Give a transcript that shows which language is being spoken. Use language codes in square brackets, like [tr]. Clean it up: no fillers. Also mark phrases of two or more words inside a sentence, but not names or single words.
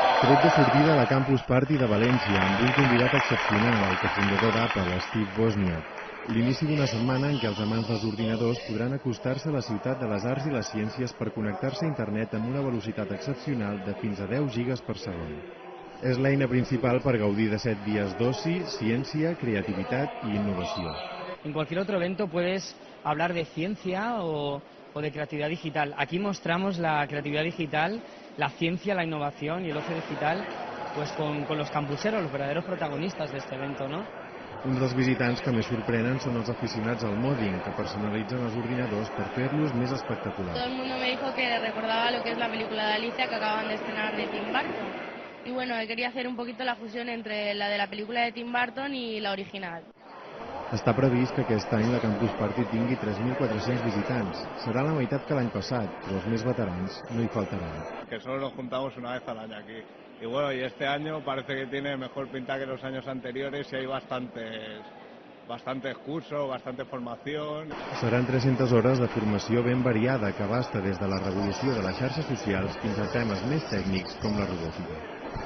[ca] tret de sortida a la Campus Party de València amb un convidat excepcional, el cofundador d'Apple, Steve Wozniak. L'inici d'una setmana en què els amants dels ordinadors podran acostar-se a la ciutat de les arts i les ciències per connectar-se a internet amb una velocitat excepcional de fins a 10 gigas per segon. És l'eina principal per gaudir de 7 dies d'oci, ciència, creativitat i innovació. [es] En cualquier otro evento puedes hablar de ciencia o de creatividad digital. Aquí mostramos la creatividad digital, la ciencia, la innovación y el ocio digital pues con los campuseros, los verdaderos protagonistas de este evento, ¿no? [ca] Uns dels visitants que més sorprenen són els aficionats al modding, que personalitzen els ordinadors per fer-los més espectaculars. [es] Todo el mundo me dijo que recordaba lo que es la película de Alicia que acaban de estrenar de Tim Burton. Y bueno, quería hacer un poquito la fusión entre la de la película de Tim Burton y la original. [ca] Està previst que aquest any la Campus Party tingui 3.400 visitants. Serà la meitat que l'any passat, però els més veterans no hi faltaran. [es] Que solo nos juntamos una vez al año aquí. Y bueno, y este año parece que tiene mejor pinta que los años anteriores y hay bastantes cursos, bastante formación. [ca] Seran 300 hores de formació ben variada que abasta des de la revolució de les xarxes socials fins a temes més tècnics com la robòtica.